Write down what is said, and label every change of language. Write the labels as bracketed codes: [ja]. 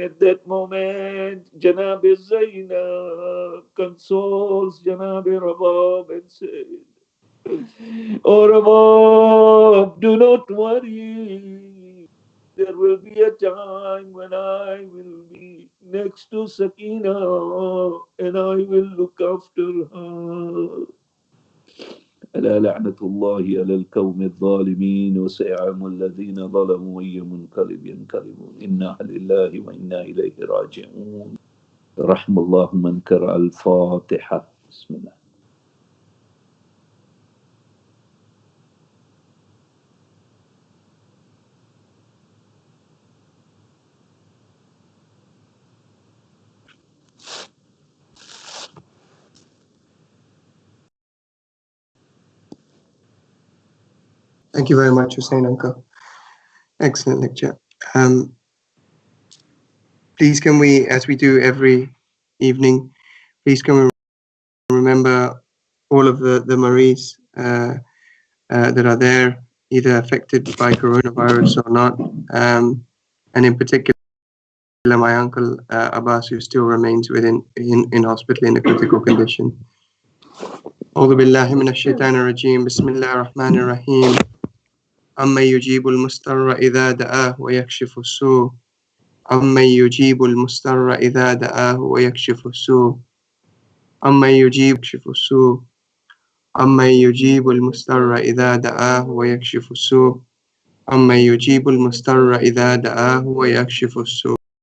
[en] At that moment, Janab Zainab consoles Janab Rabab and said, oh Rabab, do not worry. There will be a time when I will be next to Sakina and I will look after her. [ar] ألا لعنة الله على القوم الظالمين وسيعلم الذين ظلموا أي منقلب ينقلبون إنا لله وإنا إليه راجعون. رحم الله من قرأ الفاتحة. بسم الله. [en] Thank you very much, Hussein Uncle. Excellent lecture. Please can we, as we do every evening, please can we remember all of the Maris that are there, either affected by coronavirus or not, and in particular my uncle Abbas, who still remains in hospital in a critical condition. [ar] أعوذ بالله من الشيطان الرجيم بسم الله الرحمن الرحيم أمن يجيب المضطر إذا دعاه ويكشف السوء أمن يجيب المضطر إذا دعاه ويكشف السوء أمن يكشف السوء أمن يجيب المضطر إذا دعاه ويكشف السوء أمن يجيب المضطر إذا دعاه ويكشف السوء.